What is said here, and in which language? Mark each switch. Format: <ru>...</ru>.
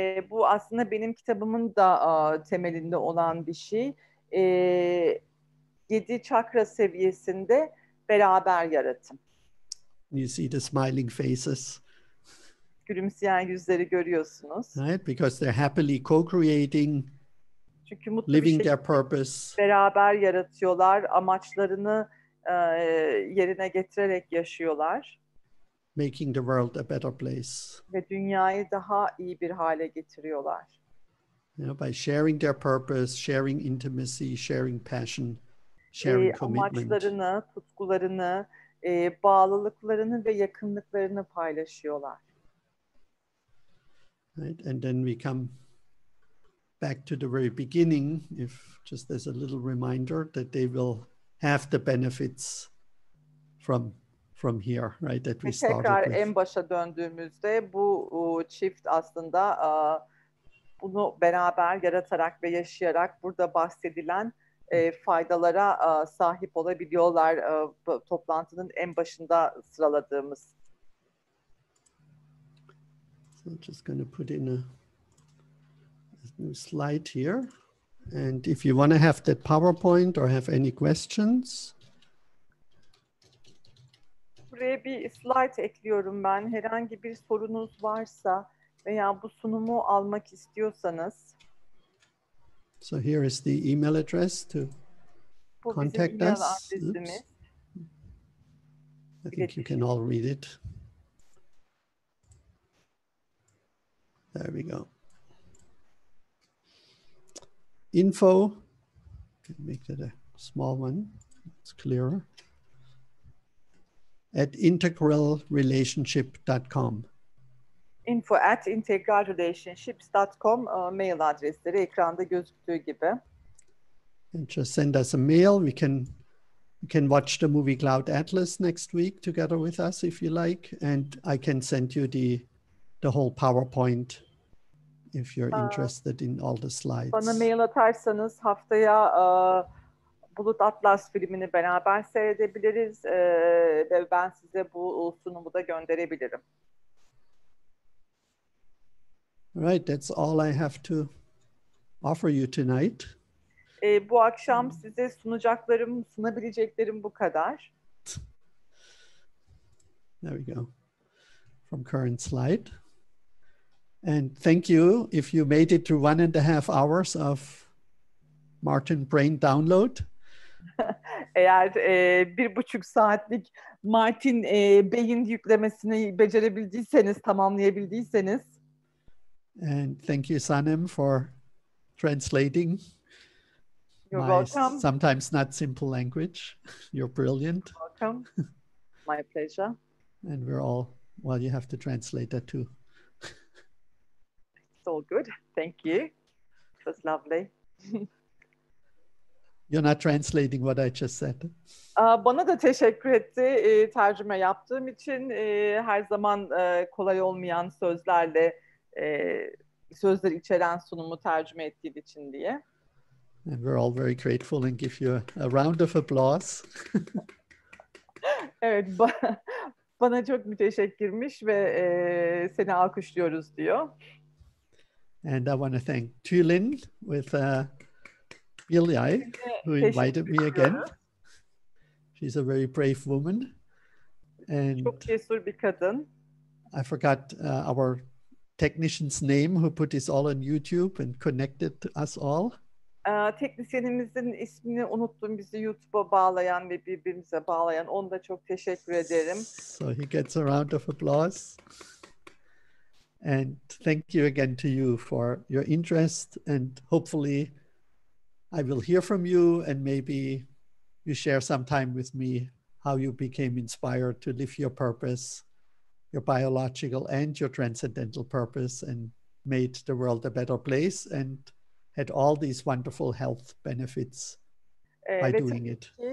<tr>Bu aslında benim kitabımın da temelinde olan bir şey. 7 çakra seviyesinde beraber yaratım.</tr> <en>You see the smiling faces.</en> <tr>Gülümseyen yüzleri görüyorsunuz.</tr> <en>Right, because they're happily co-creating,</en> <tr>çünkü mutlu</tr> <en>living</en> <tr>bir</tr> <en>their purpose,</en> <tr>beraber yaratıyorlar, amaçlarını yerine getirerek yaşıyorlar.</tr> <en>Making the world a better place.</en> <tr>Ve dünyayı daha iyi bir hale getiriyorlar.</tr> <en>You know, by sharing their purpose, sharing intimacy, sharing passion, sharing commitment.</en> <tr>Amaçlarını, tutkularını, bağlılıklarını ve yakınlıklarını paylaşıyorlar.</tr> <en>Right, and then we come back to the very beginning, if just as a little reminder that they will have the benefits from here, right? That we started</en> <tr>tekrar</tr> <en>with.</en> <tr>en başa döndüğümüzde bu çift aslında bunu beraber yaratarak ve yaşayarak burada bahsedilen faydalara sahip olabiliyorlar. Toplantının en başında sıraladığımız.</tr> <en>So I'm just going to put in a new slide here. And if you want to have that PowerPoint or have any questions.</en> <tr>Buraya bir slide ekliyorum ben. Herhangi bir sorunuz varsa veya bu sunumu almak istiyorsanız.</tr> <en>So here is the email address to.</en> <tr>Bu bizim</tr> <en>contact</en> <tr>e-mail</tr> <en>us.</en> <tr>adresimiz.</tr> <en>Oops. I think you can all read it. There we go. Info, can make that a small one, it's clearer. At integralrelationship.com.</en> <tr>info@integralrelationships.com mail adresleri ekranda gözüktüğü gibi.</tr> <en>And just send us a mail. You can watch the movie Cloud Atlas next week together with us if you like. And I can send you the whole PowerPoint if you're interested in all the slides.</en> <tr>Bana mail atarsanız haftaya Bulut Atlas filmini beraber seyredebiliriz ve ben size bu sunumu da gönderebilirim.</tr> <en>Right, that's all I have to offer you tonight.</en> <tr>Bu akşam size sunabileceklerim bu kadar.</tr> <en>There we go. From current slide. And thank you if you made it through 1.5 hours of Martin Brain download.</en> <tr>Eğer 1,5 saatlik Martin beyin yüklemesini becerebildiyseniz, tamamlayabildiyseniz.</tr> <en>And thank you, Sanem, for translating You're my welcome. sometimes not simple language. You're brilliant. Welcome. My pleasure. And we're all, well, you have to translate that too. It's all good. Thank you. It was lovely. You're not translating what I just said.</en> <tr>Bana da teşekkür etti tercüme yaptığım için. Her zaman kolay olmayan sözlerle sözler içeren sunumu tercüme ettiği için diye.</tr> <en>And we're all very grateful and give you a round of applause.</en> <tr>Evet, bana çok müteşekkirmiş ve seni alkışlıyoruz diyor.</tr> <en>And I want to thank Tulin with Billy, who invited me again. She's a very brave woman. And</en> <tr>çok cesur bir kadın.</tr> <en>I forgot our technician's name who put this all on YouTube and connected us all.</en> <tr>Teknisyenimizin ismini unuttum, bizi YouTube'a bağlayan ve birbirimize bağlayan. Ona da çok teşekkür ederim.</tr> <en>So he gets a round of applause. And thank you again to you for your interest, and hopefully I will hear from you, and maybe you share some time with me how you became inspired to live your purpose, your biological and your transcendental purpose, and made the world a better place and had all these wonderful health benefits by doing it.</en>